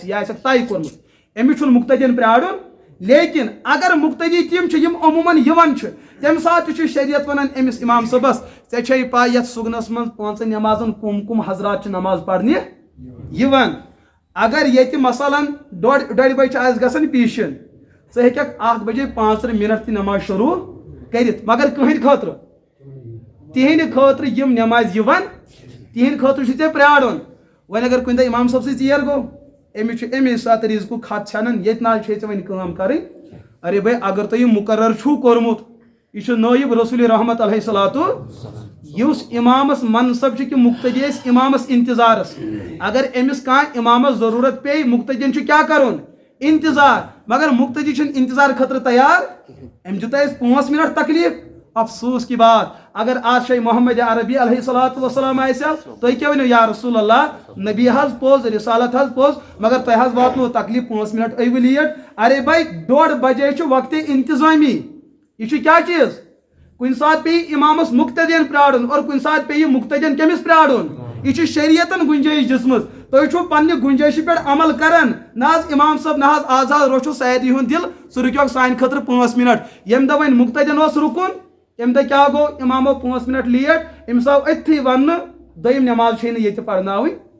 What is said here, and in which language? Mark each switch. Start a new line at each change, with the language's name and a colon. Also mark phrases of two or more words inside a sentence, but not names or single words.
Kashmiri: یہِ آسٮ۪کھ طے کوٚرمُت أمِس چھُنہٕ مُقتدین پرارُن لیکن اگر مُقتدی تِم چھِ یِم عموٗمن یِوان چھِ تمہِ ساتہٕ تہِ چھُ شریعت ونان أمِس امام صٲبس ژےٚ چھے پاے یتھ سُگنس منٛز 5 نٮ۪مازن کُم حضرات چھِ نماز پرنہِ یِوان اگر ییٚتہِ مثلاً ڈۄڈِ بجہِ چھِ آسہِ گژھان پیٖشن ژٕ ہیٚککھ 1 بجے 5 منٹ تہِ نماز شروٗع کٔرِتھ مگر کٕہٕنٛدِ خٲطرٕ تِہنٛدِ خٲطرٕ یِم نٮ۪مازِ یِوان تِہنٛدِ خٲطرٕ چھُ ژےٚ پرارُن وۄنۍ اگر کُنہِ دۄہ امام صٲب سٕے ژیر گوٚو أمِس چھُ امی ساتہٕ رِزقُک خط ژھٮ۪نان ییٚتہِ نہ حظ چھے ژےٚ وۄنۍ کٲم کرٕنۍ
Urdu: ارے بھائی
Kashmiri: اگر تۄہہِ یہِ مُقرر چھُو کوٚرمُت یہِ چھُ نٲیِب رسول رحمت علیہ صلاتُ یُس امامس منصب چھُ کہِ مُقتدی ٲسۍ امامس انتظارس اگر أمِس کانٛہہ امامس ضروٗرت پیٚیہِ مُقتدین چھُ کیٛاہ کرُن انتظار مگر مُقتدی چھُنہٕ انتظار خٲطرٕ تیار أمۍ دیُت اَسہِ 5 منٹ تکلیٖف
Urdu: افسوس کی بات
Kashmiri: اگر آز شاہ محمد عربی
Arabic: علیہ صلاتُ وسلام
Kashmiri: آسہِ ہا تُہۍ کیٛاہ ؤنِو
Arabic: یا رسول اللہ
Kashmiri: نبی حظ پوٚز رسالت حظ پوٚز مگر تۄہہِ حظ واتنو تکلیٖف 5 منٹ ٲیوٕ لیٹ
Urdu: ارے بھائی
Kashmiri: 1:30 بجے چھُ وقتہِ انتظامی یہِ چھُ کیٛاہ چیٖز کُنہِ ساتہٕ پیٚیہِ امامس مُقتدین پرارُن اور کُنہِ ساتہٕ پیٚیہِ مُقتدین کٔمِس پرارُن یہِ چھُ شریعتن گُنجٲیش دِژمٕژ تُہۍ چھِو پننہِ گُنجٲیشہِ پٮ۪ٹھ عمل کران نہ حظ امام صٲب نہ حظ آزاد روچھو سارنٕے ہُنٛد دِل ژٕ رُکیوکھ سانہِ خٲطرٕ 5 منٹ ییٚمہِ دۄہ وۄنۍ مُقتدین اوس رُکُن تمہِ دۄہ کیٛاہ گوٚو امام آو 5 منٹ لیٹ أمِس آو أتھی وننہٕ دوٚیِم نٮ۪ماز چھے نہٕ ییٚتہِ پرناوٕنۍ